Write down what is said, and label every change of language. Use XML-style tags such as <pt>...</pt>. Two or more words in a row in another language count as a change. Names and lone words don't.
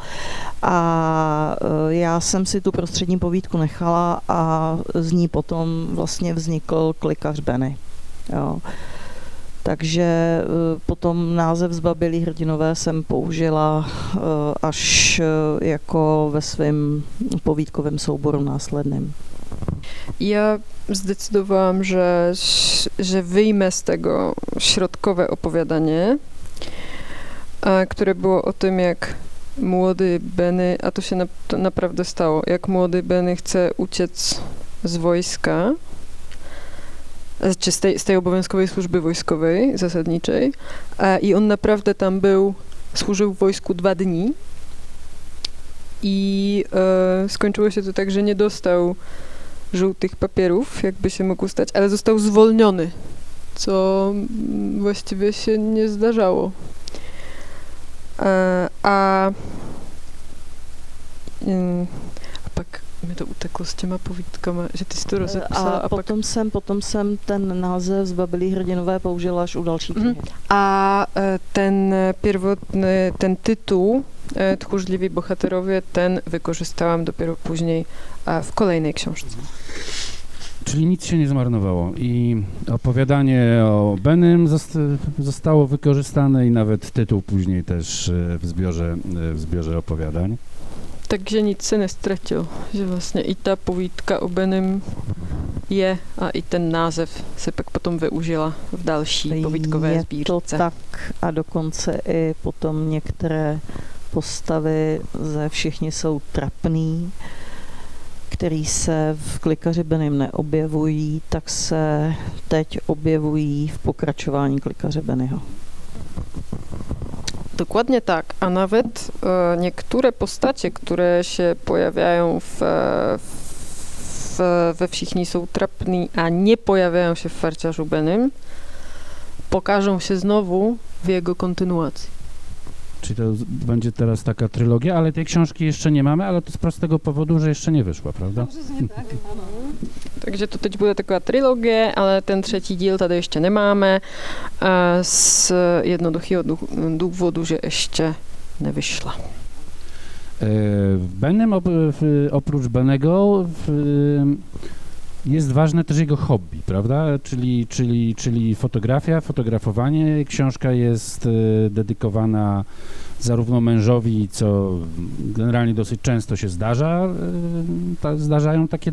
<cs>A já jsem si tu prostřední povídku nechala a z ní potom vlastně vznikl Klikař Benny. Jo. Takže potom název Zbabělí hrdinové jsem použila až jako ve svém povídkovém souboru následným.</cs> <pl>Ja zdecydowałam, że wyjmę z tego środkowe opowiadanie, które było o tym, jak młody Benny, a to się naprawdę stało, jak młody Benny chce uciec z wojska, czy z tej obowiązkowej służby wojskowej, zasadniczej, i on naprawdę tam służył w wojsku 2 dni i skończyło się to tak, że nie dostał żółtych papierów, jakby się mógł stać, ale został zwolniony, co właściwie się nie zdarzało.</pl> <cs>A pak mi to uteklo s těma povídkama, že ty jsi to rozepsala. A potom jsem ten název Zbabělí hrdinové použila až u další knihy.</cs> <pl>A ten pierwotny, ten tytuł Tchórzliwi bohaterowie, ten wykorzystałam dopiero później w kolejnej książce. Czyli nic się nie zmarnowało i opowiadanie o Bennym zostało wykorzystane i nawet tytuł później też w zbiorze opowiadań.</pl> <cs>Takže nic se nestratil, že vlastně i ta povídka o Bennym je a i ten název se pak potom využila v další povídkové sbírce. Je to tak a dokonce i potom některé postavy ze Všichni jsou trapný, který se v Klikaři Bennym neobjevují, tak se teď objevují v pokračování Klikaře Bennyho.</cs> <pl>Dokładnie tak, a nawet niektóre postacie, które się pojawiają we Všichni są trapní a nie pojawiają się w Farciarzu Bennym, pokażą się znowu w jego kontynuacji. Czyli to będzie teraz taka trylogia, ale tej książki jeszcze nie mamy, ale to z prostego powodu, że jeszcze nie wyszła, prawda?</pl> <cs>Tak, ano. Takže to teď bude taková trilogie, ale ten 3. díl tady ještě nemáme z jednoduchého důvodu, že ještě nevyšla.</cs> <pl>W Bennym oprócz Bennego jest ważne też jego hobby, prawda? Czyli fotografia, fotografowanie. Książka jest dedykowana zarówno mężowi, co generalnie dosyć często się zdarzają takie</pl>